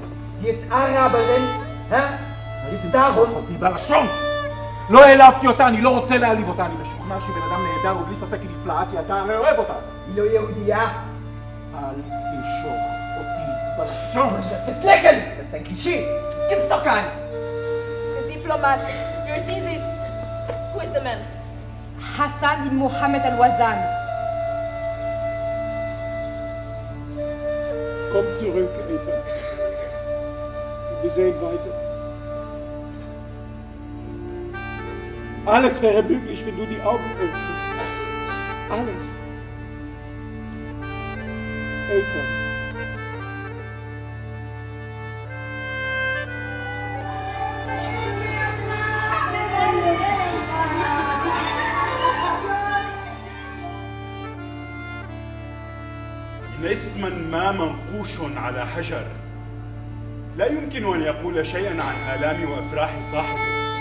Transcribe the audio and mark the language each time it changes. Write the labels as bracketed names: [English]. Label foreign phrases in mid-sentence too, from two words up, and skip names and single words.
[German] Sie ist Araberin, jetzt darum. [Hebrew] אותי בלשון! לא העלבתי אותה, אני לא רוצה להעליב אותה, אני משוכנע שהיא בן אדם נהדר ובלי ספק היא נפלאה כי אתה הרי אוהב אותה. היא לא יהודייה. אל תמשוך אותי בלשון! [German] Das ist lächerlich, das ist ein Klischee, das gibt's doch gar nicht. [English] The diplomat, your thesis. Who is the man? [German] Hassan ibn Mohammed al-Wazan. Komm zurück, Ethan. Wir sehen weiter. Alles wäre möglich, wenn du die Augen öffnest. Alles. Ethan. [Arabic] اسما ما منقوش على حجر لا يمكن أن يقول شيئا عن آلام وأفراح صاحبه